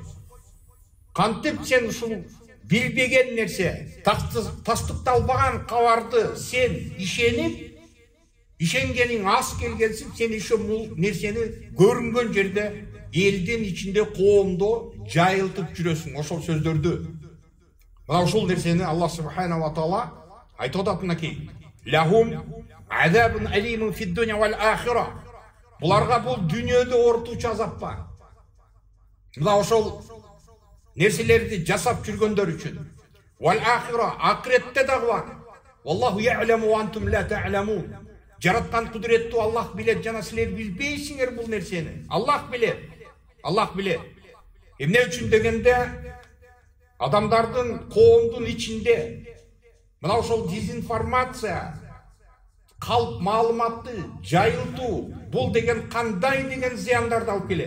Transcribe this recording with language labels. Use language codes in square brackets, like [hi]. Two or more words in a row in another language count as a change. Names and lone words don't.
[ky] Кантип сен ушул билбеген нерсе, тастыкталбаган кабарды сен ишенгениң аз келгенсип, сен ошол нерсени көрүнгөн жерде элдин ичинде коомдо жайылтып жүрөсүң ошол сөздөрдү. Мына ошол нерсени Аллах [ar] سبحانه وتعالى [ky] айтып атат мынакей. [ar] لهم عذاب أليم في الدنيا والآخرة. [ky] Буларга бул дүйнөдө ортучу азап бар. Мына ошол нерселерди жасап жүргөндөр үчүн. [ar] والآخرة, [ky] акыретте дагы бар. [ar] والله يعلم وأنتم لا تعلمون. [ky] Жараткан кудуреттүү Аллах билет, жана силер билбейсиңер бул нерсени. Аллах билет. Аллах билет. Эмне үчүн дегенде адамдардын коомдун ичинде мына ошол дезинформация, калп маалыматты жайылтуу, бул деген кандай деген зыяндарды алып келет.